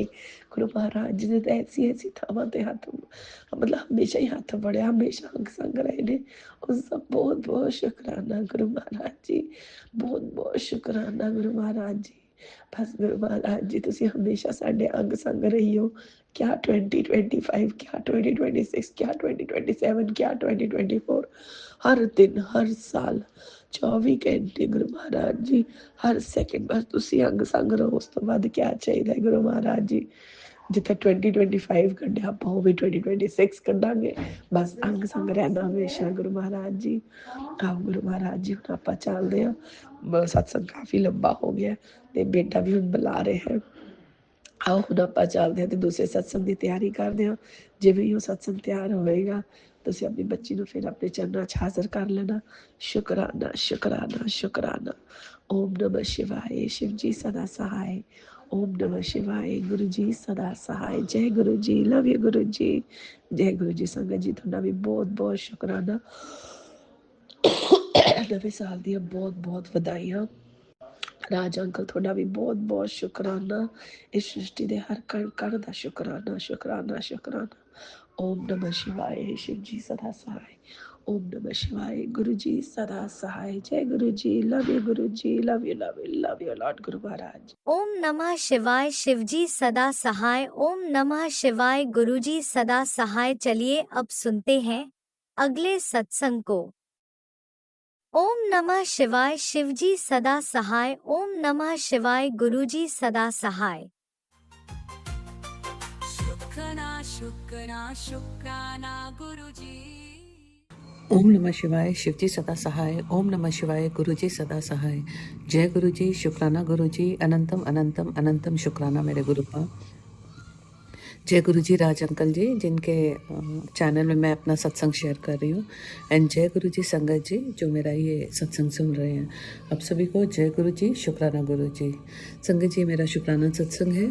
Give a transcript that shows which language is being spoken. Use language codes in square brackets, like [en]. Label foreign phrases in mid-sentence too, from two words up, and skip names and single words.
[pa] ਗੁਰੂ ਮਹਾਰਾਜ ਜੀ ਨੇ ਤਾਂ ਐਸੀ ਥਾਵਾਂ ਤੇ ਹੱਥ, ਮਤਲਬ ਹਮੇਸ਼ਾ ਹੀ ਹੱਥ ਫੜਿਆ, ਹਮੇਸ਼ਾ ਅੰਗ ਸੰਗ ਰਹੇ ਨੇ। ਉਸ ਦਾ ਬਹੁਤ ਬਹੁਤ ਸ਼ੁਕਰਾਨਾ ਗੁਰੂ ਮਹਾਰਾਜ ਜੀ, ਬਹੁਤ ਬਹੁਤ ਸ਼ੁਕਰਾਨਾ ਗੁਰੂ ਮਹਾਰਾਜ ਜੀ। ਬਸ ਗੁਰੂ ਮਹਾਰਾਜ ਜੀ ਤੁਸੀਂ ਹਮੇਸ਼ਾ ਸਾਡੇ ਅੰਗ ਸੰਗ ਰਹੀ ਹੋ। [hi] क्या 2025, क्या 2026, क्या 2027, क्या 2024, हर दिन हर साल 24 घंटे गुरु महाराज जी, हर सैकेंड बस [pa] ਤੁਸੀ ਅੰਗ ਸੰਗ ਰਹੋ। ਉਸ ਤੋ ਬਾਦ [hi] क्या चाहिए [pa] ਗੁਰੂ ਮਹਾਰਾਜ ਜੀ, ਜਿਥੇ 2025 ਕਢਿਆ ਆਪਾਂ ਉਹ ਵੀ 2026 ਕੱਢਾਂਗੇ। ਬਸ ਅੰਗ ਸੰਗ ਰਹਿਣਾ ਹਮੇਸ਼ਾ ਗੁਰੂ ਮਹਾਰਾਜ ਜੀ। ਆਓ ਗੁਰੂ ਮਹਾਰਾਜ ਜੀ ਹੁਣ ਆਪਾਂ ਚੱਲਦੇ ਹਾਂ, ਸਤਸੰਗ ਕਾਫੀ ਲੰਬਾ ਹੋ ਗਿਆ ਤੇ ਬੇਟਾ ਵੀ ਹੁਣ ਬੁਲਾ ਰਿਹਾ ਹੈ। ਆਓ ਹੁਣ ਆਪਾਂ ਚੱਲਦੇ ਹਾਂ ਤੇ ਦੂਸਰੇ ਸਤਸੰਗ ਦੀ ਤਿਆਰੀ ਕਰਦੇ ਹਾਂ। ਜਿਵੇਂ ਹੀ ਉਹ ਸਤਸੰਗ ਤਿਆਰ ਹੋਏਗਾ ਤੁਸੀਂ ਆਪਣੀ ਬੱਚੀ ਨੂੰ ਫਿਰ ਆਪਣੇ ਚਰਨਾਂ 'ਚ ਹਾਜ਼ਰ ਕਰ ਲੈਣਾ। [hi] शुक्राना शुक्राना शुक्राना। ओम नमः शिवाय, शिव जी सदा सहाय। ओम नमः शिवाय, गुरु जी सदा सहाय। जय गुरु जी, [en] love you [hi] गुरु जी, जय गुरु जी। [pa] ਸੰਗਤ ਜੀ ਤੁਹਾਡਾ ਵੀ ਬਹੁਤ ਬਹੁਤ ਸ਼ੁਕਰਾਨਾ। ਨਵੇਂ ਸਾਲ ਦੀਆਂ ਬਹੁਤ ਬਹੁਤ ਵਧਾਈਆਂ। ਰਾਜ ਅੰਕਲ ਤੁਹਾਡਾ ਵੀ ਬਹੁਤ ਬਹੁਤ ਸ਼ੁਕਰਾਨਾ। ਇਸ ਸ੍ਰਿਸ਼ਟੀ ਦੇ ਹਰ ਕਣ ਕਣ ਦਾ ਸ਼ੁਕਰਾਨਾ ਸ਼ੁਕਰਾਨਾ ਸ਼ੁਕਰਾਨਾ। [hi] ओम नमः शिवाय, शिव जी सदा सहाय। ओम नमः शिवाय, गुरु जी सदा सहाय। जय गुरु जी, [en] love you [hi] गुरु जी, [en] love you love you love you lord गुरु महाराज। [hi] ओम नमः शिवाय, शिव जी सदा सहाय। ओम नमः शिवाय, गुरु जी सदा सहाय। चलिए अब सुनते हैं अगले सत्संग को। ओम नमः शिवाय, शिव जी सदा सहाय। ओम नमः शिवाय, गुरु जी सदा सहाय। शुक्राना शुक्राना शुक्राना गुरु जी। ओम नमः शिवाय, शिव जी सदा सहाय। ओम नमः शिवाय, गुरु जी सदा सहाय। जय गुरु जी, शुक्राना गुरु जी, अनंतम अनंतम अनंतम शुक्राना मेरे गुरु का। जय गुरु जी राज अंकल जी, जिनके चैनल में मैं अपना सत्संग शेयर कर रही हूँ। एंड जय गुरु जी संगत जी, जो मेरा ये सत्संग सुन रहे हैं। आप सभी को जय गुरु जी, शुक्राना गुरु जी। संगत जी, मेरा शुक्राना सत्संग है।